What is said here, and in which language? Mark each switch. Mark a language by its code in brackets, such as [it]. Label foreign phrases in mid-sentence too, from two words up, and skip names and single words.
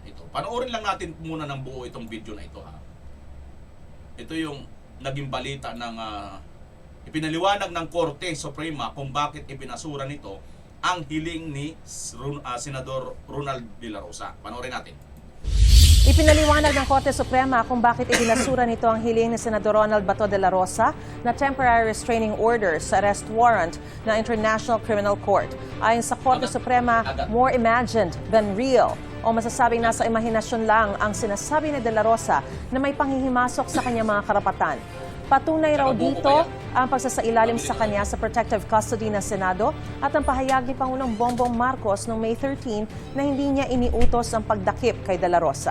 [tl] Ito, panoorin lang natin muna ng buo itong video na ito ha. Ito yung naging balita ng ipinaliwanag ng Korte Suprema kung bakit ibinasura nito ang hiling ni Senador Ronald de la Rosa. Panoorin natin. Ipinaliwanag ng Korte Suprema kung bakit ibinasura nito ang hiling ni Senador Ronald Bato de la Rosa na [en] temporary restraining order [tl] sa [en] arrest warrant [tl] ng International Criminal Court. Ayon sa Korte Suprema, [en] more imagined than real [tl] o masasabing nasa imahinasyon lang ang sinasabi ni de la Rosa na may panghihimasok sa kanyang mga karapatan. Patunay raw dito ang pagsasailalim sa kanya sa [en] protective custody [tl] ng Senado at ang pahayag ni Pangulong Bongbong Marcos noong May 13 na hindi niya iniutos ang pagdakip kay de la Rosa.